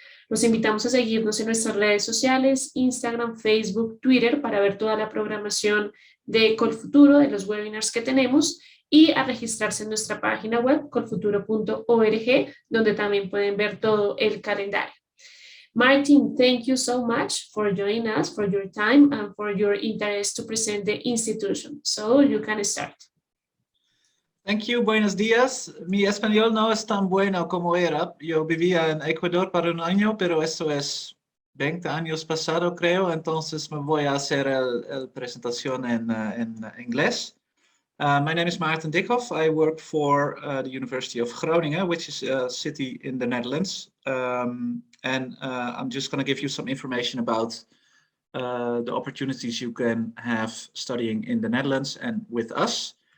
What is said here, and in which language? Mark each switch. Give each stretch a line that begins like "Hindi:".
Spanish: Los invitamos a seguirnos en nuestras redes sociales, Instagram, Facebook, Twitter, para ver toda la programación de Colfuturo, de los webinars que tenemos, y a registrarse en nuestra página web colfuturo.org, donde también pueden ver todo el calendario.
English: Martin, thank you so much for joining us, for your time, and for your interest to present the institution. So you can start. Thank you,
Spanish: buenos días. Mi español no es tan bueno como era. Yo vivía en Ecuador para un año, pero eso es 20 años pasado, creo. Entonces me voy a hacer la presentación en inglés.
English: My name is Maarten Dikhoff. I work for the University of Groningen, which is a city in the Netherlands. I'm just going to give you some information about the opportunities you can have studying in the Netherlands and with us.